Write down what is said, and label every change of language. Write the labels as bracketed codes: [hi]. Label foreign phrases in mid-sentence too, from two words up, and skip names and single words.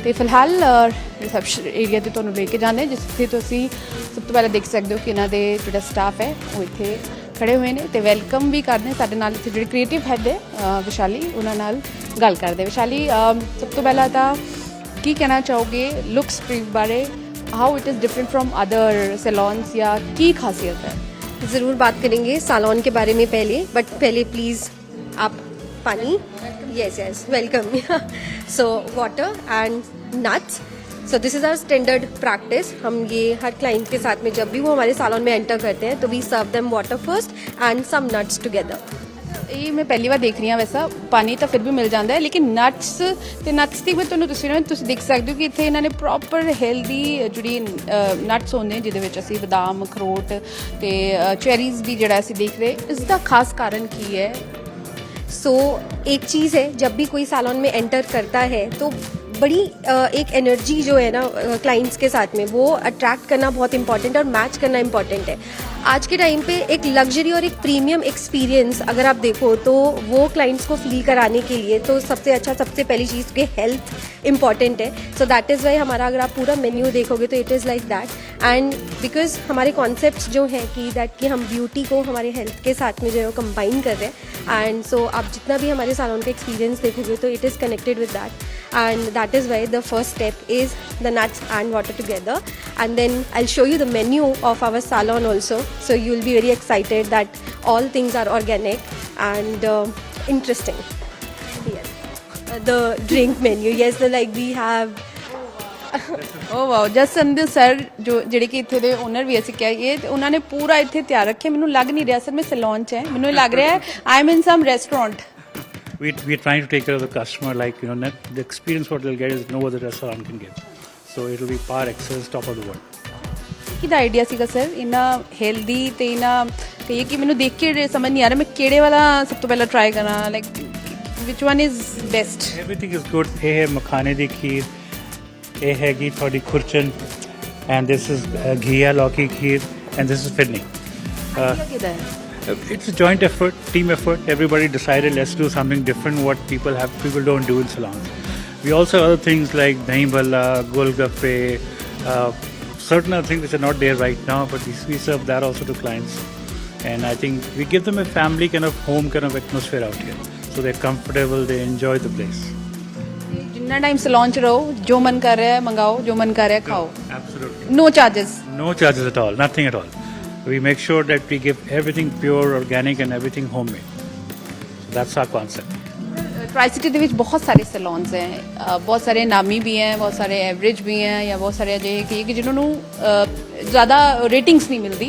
[pa] ਤੇ ਫਿਲਹਾਲ ਰਿਸੈਪਸ਼ਨ ਏਰੀਆ ਤੇ ਤੁਹਾਨੂੰ ਲੈ ਕੇ ਜਾਂਦੇ ਜਿੱਥੇ ਤੁਸੀਂ ਸਭ ਤੋਂ ਪਹਿਲਾਂ ਦੇਖ ਸਕਦੇ ਹੋ ਕਿ ਇਹਨਾਂ ਦੇ ਜਿਹੜਾ ਸਟਾਫ ਹੈ ਉਹ ਇੱਥੇ ਖੜੇ ਹੋਏ ਨੇ ਤੇ ਵੈਲਕਮ ਵੀ ਕਰਦੇ ਸਾਡੇ ਨਾਲ। ਇੱਥੇ ਜਿਹੜੇ ਕ੍ਰੀਏਟਿਵ ਹੈਡ ਹੈ ਵਿਸ਼ਾਲੀ, ਉਹਨਾਂ ਨਾਲ ਗੱਲ ਕਰਦੇ। ਵਿਸ਼ਾਲੀ, ਸਭ ਤੋਂ ਪਹਿਲਾਂ ਤਾਂ ਕੀ ਕਹਿਣਾ ਚਾਹੋਗੇ ਲੁਕਸ ਪ੍ਰੀਵ ਬਾਰੇ? [en] how it is different from other salons [hi] या की खासियत है? ज़रूर बात करेंगे सैलून के बारे में पहले, बट पहले प्लीज़ आप पानी। [en] yes yes welcome. so water and nuts. so this is our standard practice. [hi] हम ये हर क्लाइंट के साथ में जब भी वो हमारे सैलून में एंटर करते हैं तो [en] we serve them water first and some nuts together. [pa] ਇਹ ਮੈਂ ਪਹਿਲੀ ਵਾਰ ਦੇਖ ਰਹੀ ਹਾਂ। ਵੈਸਾ ਪਾਣੀ ਤਾਂ ਫਿਰ ਵੀ ਮਿਲ ਜਾਂਦਾ ਹੈ ਲੇਕਿਨ ਨਟਸ ਦੀ ਮੈਂ ਤੁਹਾਨੂੰ ਤਸਵੀਰਾਂ ਤੁਸੀਂ ਦੇਖ ਸਕਦੇ ਹੋ ਕਿ ਇੱਥੇ ਇਹਨਾਂ ਨੇ [en] proper healthy [pa] ਜਿਹੜੀ ਨਟਸ ਹੁੰਦੇ ਜਿਹਦੇ ਵਿੱਚ ਅਸੀਂ ਬਦਾਮ, ਅਖਰੋਟ ਤੇ ਚੈਰੀਜ਼ ਵੀ ਜਿਹੜਾ ਅਸੀਂ ਦੇਖ ਰਹੇ। ਇਸ ਦਾ ਖਾਸ ਕਾਰਨ ਕੀ ਹੈ? [hi] सो एक चीज़ है, जब भी कोई सैलून में एंटर करता है तो बड़ी एक एनर्जी जो है ना क्लाइंट्स के साथ में वो अट्रैक्ट करना बहुत इंपॉर्टेंट है और मैच करना इंपॉर्टेंट है। आज के टाइम पे एक लग्जरी और एक [en] premium experience [hi] अगर आप देखो तो वो क्लाइंट्स को फील कराने के लिए तो सबसे अच्छा, सबसे पहली चीज़ कि हेल्थ इंपॉर्टेंट है। [en] so that is why [hi] हमारा अगर आप पूरा मेन्यू देखोगे तो [en] it is like that. and because [hi] हमारे कॉन्सेप्ट्स जो हैं कि हम ब्यूटी को हमारे हेल्थ के साथ में जो है कंबाइन कर रहे हैं। [en] and so [hi] आप जितना भी हमारे सैलून का एक्सपीरियंस देखोगे तो [en] it is connected with that. And that is why the first step is the nuts and water together, and then I'll show you the menu of our salon also, so you'll be very excited that all things are organic and interesting. Yes. The drink menu, yes, like we have [pa] ਓ ਵਾਓ, ਜਸਨ ਸਰ ਜੋ ਜਿਹੜੇ ਕਿ ਇੱਥੇ ਦੇ ਓਨਰ ਵੀ ਅਸੀਂ ਕਹੀਏ ਤੇ ਉਹਨਾਂ ਨੇ ਪੂਰਾ ਇੱਥੇ ਤਿਆਰ ਰੱਖਿਆ। ਮੈਨੂੰ ਲੱਗ ਨਹੀਂ ਰਿਹਾ ਸਰ ਮੈਂ ਸੈਲੂਨ 'ਚ ਹੈ, ਮੈਨੂੰ ਲੱਗ ਰਿਹਾ ਹੈ [en] I am in some restaurant. We're trying to take care of the customer, like, you know, the experience what they'll get is no other restaurant can give. So it'll be par excellence, top of the world. [pa] ਕਿਹਦਾ ਆਈਡੀਆ ਸੀਗਾ ਸਰ ਇਹਨਾਂ ਹੈਲਦੀ ਤੇ ਇਹਨਾਂ ਕਹੀਏ ਕਿ ਮੈਨੂੰ ਦੇਖ ਕੇ ਸਮਝ ਨਹੀਂ ਆ ਰਿਹਾ ਮੈਂ ਕਿਹੜੇ ਵਾਲਾ ਸਭ ਤੋਂ ਪਹਿਲਾਂ ਟਰਾਈ ਕਰਾਂ, [en] like which one is best? Everything is good. [pa] ਇਹ ਹੈ ਮਖਾਨੇ ਦੀ ਖੀਰ, ਇਹ ਹੈਗੀ ਤੁਹਾਡੀ ਖੁਰਚਨ, [en] and this is ਘੀਆ ਲੌਕੀ ਖੀਰ, and this is ਫਿਰਨੀ. [pa] ਕਿਹਦਾ ਹੈ? [en] It's a joint effort, team effort. Everybody decided let's do something different what people don't do in salons. We also have other things like dahi bhalla, golgappe, certain other things which are not there right now, but we serve that also to clients. And I think we give them a family kind of home kind of atmosphere out here. So they're comfortable, they enjoy the place. [pa] ਜਿੰਨਾ ਟਾਈਮ ਸੈਲੂਨ 'ਚ ਰਹੋ ਜੋ ਮਨ ਕਰ ਰਿਹਾ ਹੈ ਮੰਗਾਓ, ਜੋ ਮਨ ਕਰ ਰਿਹਾ ਖਾਓ। [en] Absolutely. No charges? No charges at all, nothing at all. We make sure that we give everything pure, organic and everything homemade. So that's our concept. [pa] ट्राई सिटी ਦੇ ਵਿੱਚ ਬਹੁਤ ਸਾਰੇ ਸੈਲੂਨਸ ਹੈ, ਬਹੁਤ ਸਾਰੇ ਨਾਮੀ ਵੀ ਹੈ, ਬਹੁਤ ਸਾਰੇ ਐਵਰੇਜ ਵੀ ਹੈ ਜਾਂ ਬਹੁਤ ਸਾਰੇ ਅਜਿਹੇ ਕਿ ਜਿਨ੍ਹਾਂ ਨੂੰ ਜ਼ਿਆਦਾ ਰੇਟਿੰਗਸ ਨਹੀਂ ਮਿਲਦੀ।